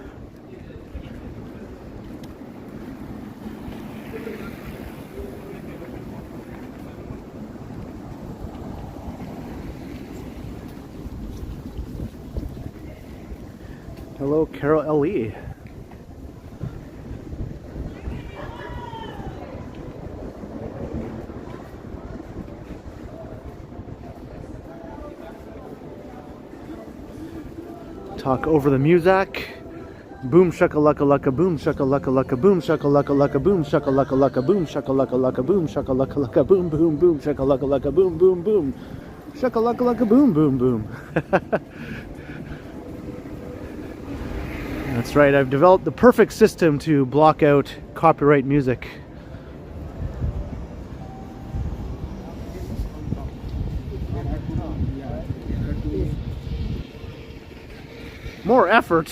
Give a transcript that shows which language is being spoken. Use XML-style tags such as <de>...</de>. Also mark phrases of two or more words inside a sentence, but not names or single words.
<en>Hello, Carol L.E. Talk over the music. Boom shakalaka laka boom shakalaka laka boom shakalaka laka boom shakalaka laka boom shakalaka laka boom shakalaka laka boom boom boom shakalaka laka boom boom boom shakalaka laka boom boom boom. That's right, I've developed the perfect system to block out copyright music. More effort?</en>